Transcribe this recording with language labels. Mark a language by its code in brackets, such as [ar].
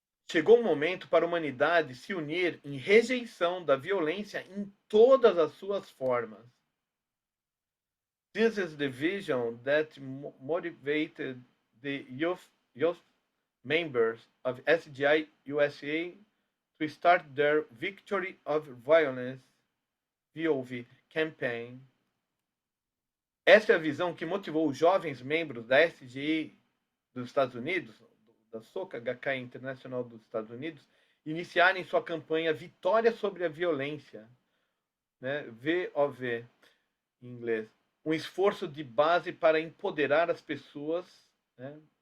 [pt] Chegou o momento para a humanidade se unir em rejeição da violência em todas as suas formas. [en] This is the vision that motivated the youth members of SGI USA to start their Victory of Violence VOV campaign. [pt] Essa é a visão que motivou os jovens membros da SGI dos Estados Unidos, da SOCA HK Internacional dos Estados Unidos, iniciarem sua campanha Vitória sobre a Violência, né? VOV em inglês, um esforço de base para empoderar as pessoas, né?